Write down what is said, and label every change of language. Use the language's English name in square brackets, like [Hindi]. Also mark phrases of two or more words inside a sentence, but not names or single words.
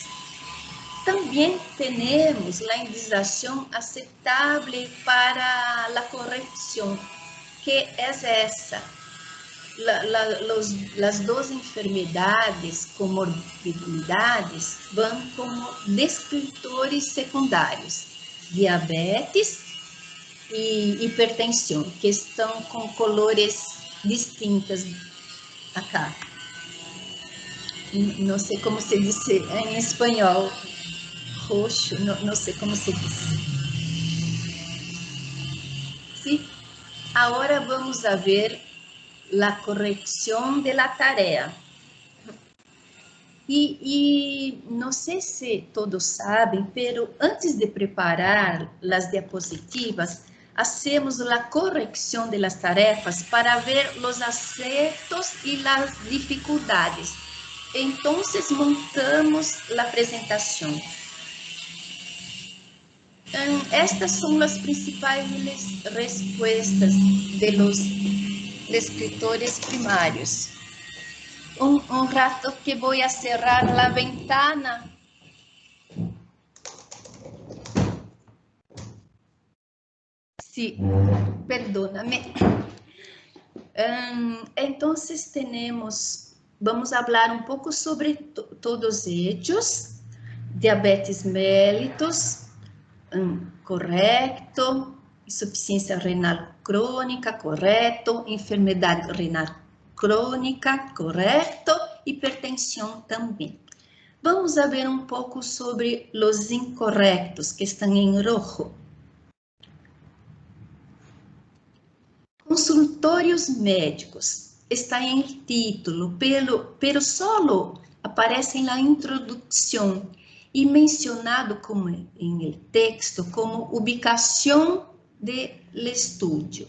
[Portuguese] Também temos a indicação aceitável para a correção, que é essa. As duas enfermidades, comorbidades, vão como descritores secundários, diabetes e hipertensão, que estão com [Spanish] colores distintas acá. [Portuguese] Não sei como se diz em espanhol, roxo, não sei como se diz. Sim, agora vamos a ver a correção [Spanish] de la tarea. [Portuguese] E não sei se todos sabem, pero antes de preparar as diapositivas, hacemos a correção [Spanish] de las [Portuguese] tarefas para ver os acertos e as dificuldades. Então, montamos a apresentação. Estas são as principais respostas [Spanish] de los [Portuguese] escritores primários. [Spanish] Un rato que voy a cerrar la ventana. Sí, perdóname. Entonces vamos a hablar un poco sobre todos ellos. Diabetes mellitus, correcto. [Portuguese] Insuficiência renal crônica, correto. Enfermidade renal crônica, correto, hipertensão também. Vamos a ver um pouco sobre os incorretos, que estão em rojo. Consultórios médicos, está em título, [Spanish] pero solo [Portuguese] aparece na introdução e mencionado como em el texto como ubicação do estudo.